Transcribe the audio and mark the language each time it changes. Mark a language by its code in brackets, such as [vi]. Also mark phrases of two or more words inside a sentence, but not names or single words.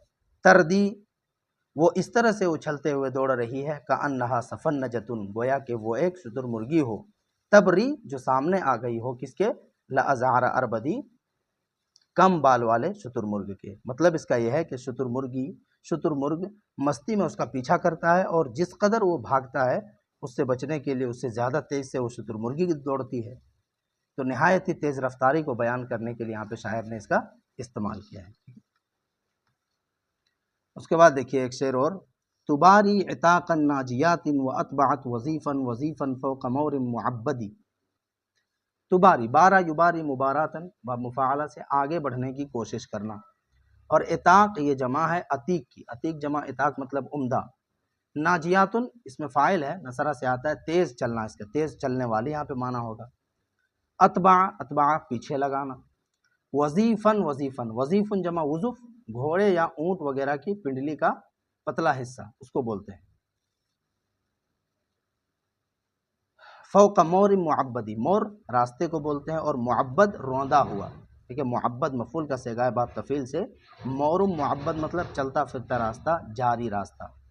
[ur] تردی وہ اس طرح سے اچھلتے ہوئے دوڑ رہی ہے، [ar] کأنہا سفنجۃ [ur] گویا کہ وہ ایک شتر مرغی ہو، تبری جو سامنے آ گئی ہو کس کے، [ar] لأزعر اربدی [ur] کم بال والے شتر مرغ کے، مطلب اس کا یہ ہے کہ شتر مرغ مستی میں اس کا پیچھا کرتا ہے، اور جس قدر وہ بھاگتا ہے اس سے بچنے کے لیے اس سے زیادہ تیز سے وہ شتر مرغی دوڑتی ہے، تو نہایت ہی تیز رفتاری کو بیان کرنے کے لیے یہاں پہ شاعر نے اس کا استعمال کیا ہے۔ اس کے بعد دیکھیے ایک شعر اور، [ar] تباری عتاقا ناجیات واتبعت وظیفا وظیفا فوق مور معبدی، تباری، بارہ یباری مباراتن، مفاعلہ [ur] سے آگے بڑھنے کی کوشش کرنا. اور اتاق یہ جمع ہے عتیق کی، [ar] عتیق جمع اتاق [ur] مطلب عمدہ. ناجیاتن اس میں فاعل ہے، نصرہ سے آتا ہے تیز چلنا، اس کا تیز چلنے والی یہاں پہ معنی ہوگا. اتبع، اتبع پیچھے لگانا. [ar] وظیفن، وظیفن، وظیفن جمع وظف، [ur] گھوڑے یا اونٹ وغیرہ کی پنڈلی کا پتلا حصہ اس کو بولتے ہیں. [ar] فوق مور معبدی، [ur] مور راستے کو بولتے ہیں، اور معبد روندا ہوا. ٹھیک ہے، معبد مفعول کا صیغہ ہے باب تفعیل سے. [ar] مور معبد [ur] مطلب چلتا پھرتا راستہ، جاری راستہ.